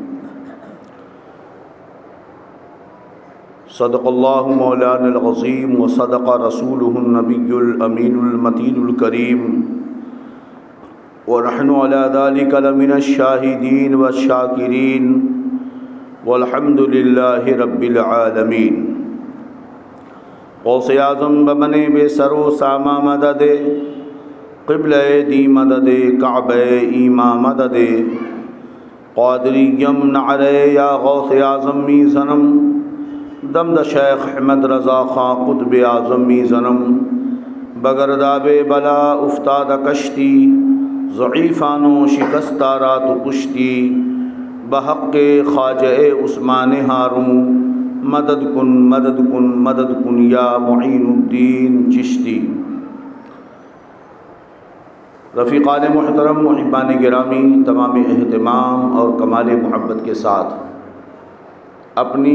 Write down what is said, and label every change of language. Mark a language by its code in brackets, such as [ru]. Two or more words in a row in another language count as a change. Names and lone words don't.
[ar] صدق الله مولانا العظيم وصدق رسوله النبي الأمين المتين الكريم ونحن على ذلك لمن الشاهدين والشاكرين والحمد للہ رب العالمین. [fa] غوث اعظم بمن بے سر و سامہ مدد، قبلہ دی مدد، کعبہ ایما مدد، قادریم نعرے یا غوث اعظم می زنم، دمد شیخ احمد رضا خان قطب اعظم می زنم، بگرداب بلا افتاد کشتی، ضعیفانو شکستہ رات کشتی، بحق خواجہ عثمان ہاروں، مدد کن مدد کن مدد کن یا معین الدین چشتی. [ur] رفیقان محترم، محبان گرامی، تمام اہتمام اور کمال محبت کے ساتھ اپنی